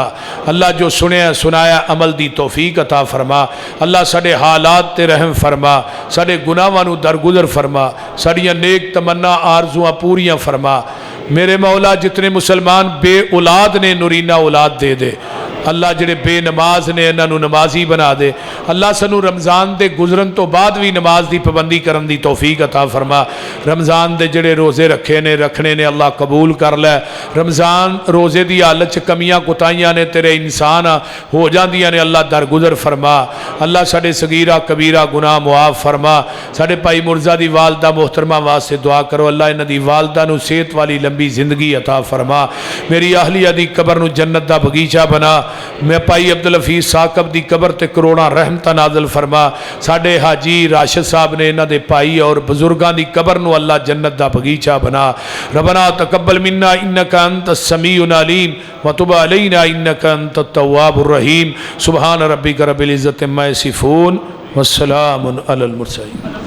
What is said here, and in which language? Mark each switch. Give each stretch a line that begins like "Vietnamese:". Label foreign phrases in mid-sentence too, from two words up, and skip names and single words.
Punjabi: اللہ جو سنیا سنایا عمل دی توفیق عطا فرما. اللہ ساڈے حالات تے رحم فرما، ساڈے گناہاں نوں درگزر فرما، ساڈیاں نیک تمنا آرزواں پوریاں فرما. میرے مولا جتنے مسلمان بے اولاد نے نرینہ اولاد دے دے, اللہ جڑے بے نماز نے انہاں نو نمازی بنا دے اللہ سنو رمضان دے گزرن تو بعد بھی نماز دی پابندی کرن دی توفیق عطا فرما رمضان دے جڑے روزے رکھنے نے اللہ قبول کر لے رمضان روزے دی حالت چ کمیاں کوتاہیاں نے تیرے انسان ہو جاندیاں نے اللہ درگزر فرما اللہ ساڈے صغیرہ کبیرہ گناہ معاف فرما ساڈے بھائی مرزا دی والدہ محترمہ واسطے دعا کرو اللہ انہاں دی والدہ نو صحت والی لمبی زندگی عطا فرما میری اہلیہ دی قبر نو جنت دا بغیچہ بنا میں بھائی عبدالحفیظ ثاقب دی قبر تے کروڑاں رحمتاں نازل فرما ساڈے حاجی راشد صاحب نے انہاں دے بھائی اور بزرگاں دی قبر نو اللہ جنت دا بغیچہ بنا
Arabic: ربنا تقبل منا انک انت السمیع العلیم وتب علینا انک انت التواب الرحیم سبحان ربک رب العزت عما یصفون والسلام علی المرسلین